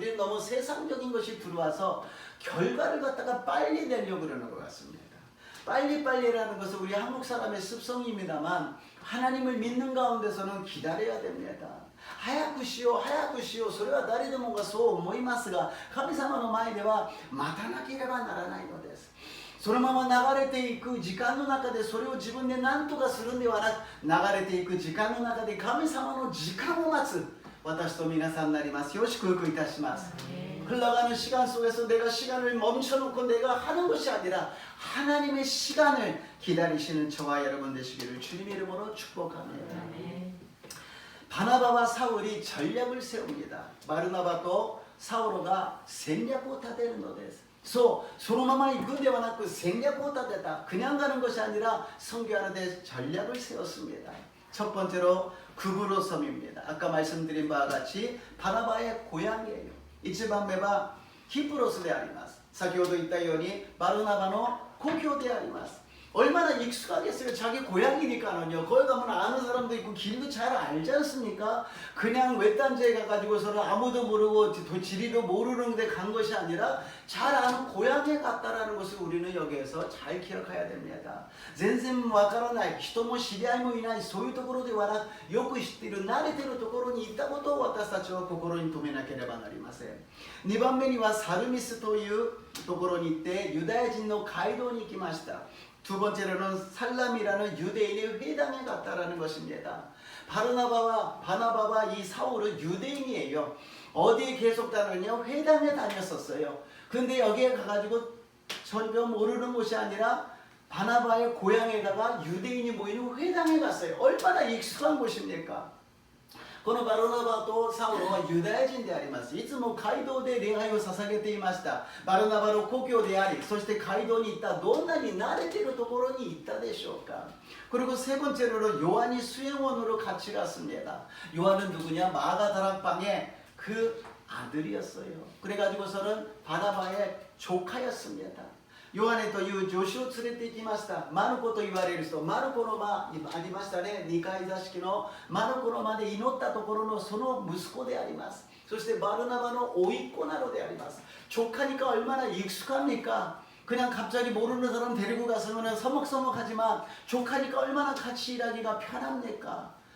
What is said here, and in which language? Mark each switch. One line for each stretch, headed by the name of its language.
Korean: 우리는 너무 세상적인 것이 들어와서 결과를 갖다가 빨리 내려고 그러는 것 같습니다. 빨리빨리라는 것은 우리 한국 사람의 습성입니다만 하나님을 믿는 가운데서는 기다려야 됩니다.
Japanese: 早くしよう早くしよう、それは誰でもがそう思いますが、神様の前では待たなければならないのです。そのまま流れていく時間の中でそれを自分で何とかするんではなく、流れていく時間の中で神様の時間を待つ私と皆さんになりますよ。祝福いたします。
Korean: 흘러가는 시간 속에서 내가 시간을 멈춰놓고 내가 하는 것이 아니라 하나님의 시간을 기다리시는 저와 여러분 되시기를 주님 이름으로 축복합니다. 바나바와 사울이 전략을 세웁니다. 바르나바도 사울가
Japanese: 戦略を立てるのです。そのまま行くんではなく戦略を立てた。
Korean: 그냥 가는 것이 아니라 선교하는데 전략을 세웠습니다. 첫 번째로 구브로 섬입니다. 아까 말씀드린 바와 같이 바나바의 고향이에요.
Japanese: 一番目はキプロスであります。先ほど言ったようにバルナバの故郷であります。
Korean: 얼마나 익숙하겠어요. 자기 고향이니까는요. 거기 가면 아는 사람도 있고 길도 잘 알지 않습니까? 그냥 외딴지에 가가지고서는 아무도 모르고 지리도 모르는 데 간 것이 아니라 잘 아는 고향에 갔다라는 것을 우리는 여기에서 잘 기억해야 됩니다.
Japanese: 全然わからない人も知り合いもいないそういうところではなく、よく知っている慣れているところに行ったことを私たちは心に留めなければなりません。 2番目にはサルミスというところに行ってユダヤ人の街道に行きました。
Korean: 두 번째로는 살람이라는 유대인의 회당에 갔다라는 것입니다. 바나바와 이 사울은 유대인이에요. 어디에 계속 다녔냐? 회당에 다녔었어요. 근데 여기에 가가지고 전혀 모르는 곳이 아니라 바나바의 고향에다가 유대인이 모이는 회당에 갔어요. 얼마나 익숙한 곳입니까?
Japanese: このバルナバとサウロはユダヤ人であります。いつも街道で礼拝を捧げていました。バルナバの故郷であり、そして街道に行った。どんなに慣れているところに行ったでしょうか。
Korean: 그리고 세 번째로는 요한이 수행원으로 같이 갔습니다. 요한은 누구냐? 마가다락방의 그 아들이었어요. 그래가지고서는 바나바의 조카였습니다. 요한의 또 이 조시
Japanese: を連れて行きました。マルコと言われる人、マルコの間ありましたね。 2階座敷のマルコの間で祈ったところのその息子であります。そしてバルナバの甥っ子なのであります。
Korean: 조카니까 얼마나 익숙합니까? 그냥 갑자기 모르는 사람 데리고 가서는 서먹서먹하지만 조카니까 얼마나 같이 일하기가 편합니까?